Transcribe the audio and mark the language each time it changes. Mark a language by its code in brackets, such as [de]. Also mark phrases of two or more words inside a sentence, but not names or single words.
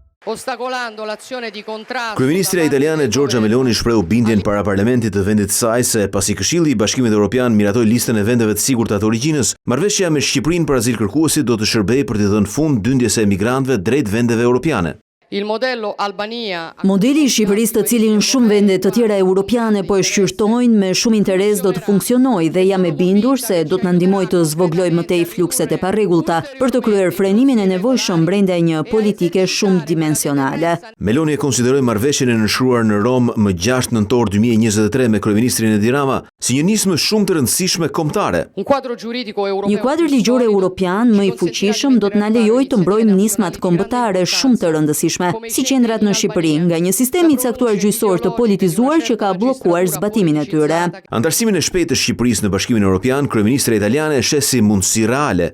[it] ostacolando l'azione di contrasto. [sq] Kryeministrja italiane Giorgia Meloni shprehu bindjen para parlamentit të vendit të saj se pasi Këshilli i Bashkimit Evropian miratoi listën e vendeve të sigurta të origjinës, marrëveshja me Shqipërinë për azilkërkuesit do të shërbejë për të dhënë fund dyndjes së emigrantëve drejt vendeve europiane. [it] Il modello Albania. [sq] Modeli i Shqipërisë, të cilin shumë vende të tjera europiane po e shqyrtojnë me shumë interes, do të funksionojë dhe jam e bindur se do të na ndihmojë të zvogëlojë më tej flukset e parregullta për të kryer frenimin e nevojshëm brenda një politike shumë dimensionale. Meloni e konsideroi marrëveshjen e nënshkruar në Rom më 6 nëntor 2023 me kryeministrin Edi Rama si një nismë shumë të rëndësishme kombëtare. [it] Un quadro giuridico europeo. [sq] Një kuadër ligjor europian më i fuqishëm do të na lejojë të mbrojmë nismat kombëtare shumë të rëndësishme, si qendrat në Shqipëri, nga një sistem i caktuar gjyqësor të politizuar që ka bllokuar zbatimin e tyre. Antarësimin e shpejtë të Shqipërisë në Bashkimin Evropian, kryeministra italiane e sheh si mundësi reale.